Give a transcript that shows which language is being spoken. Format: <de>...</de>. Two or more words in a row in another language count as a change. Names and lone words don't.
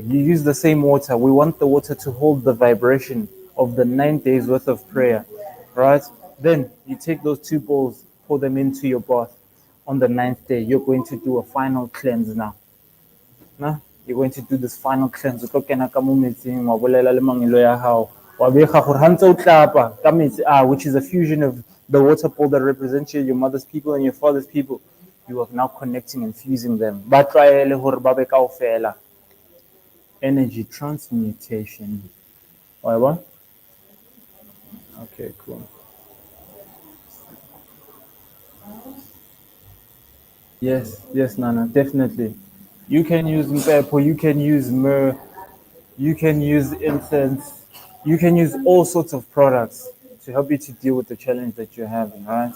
<en>You use the same water. We want the water to hold the vibration of the 9 days worth of prayer, right? Then you take those 2 bowls, pour them into your bath. On the 9th day, you're going to do a final cleanse now. Nah? You're going to do this final cleanse.</en> <st>O tlo kena ka mo metsing, wa bolela le mangelo ya hao. Wa bega gore ha ntse o tlapa ka metsi</st> <en>which is a fusion of the water pool that represents your mother's people and your father's people. You are now connecting and fusing them.</en> <st>Ba tlwaele gore ba be kaofela.</st> <en>Energy transmutation.</en> <st>Wa ba?</st> <en>Okay, cool. Yes, Nana, definitely. You can use mpepo, you can use myrrh, you can use incense, you can use all sorts of products to help you to deal with the challenge that you're having, right?</en>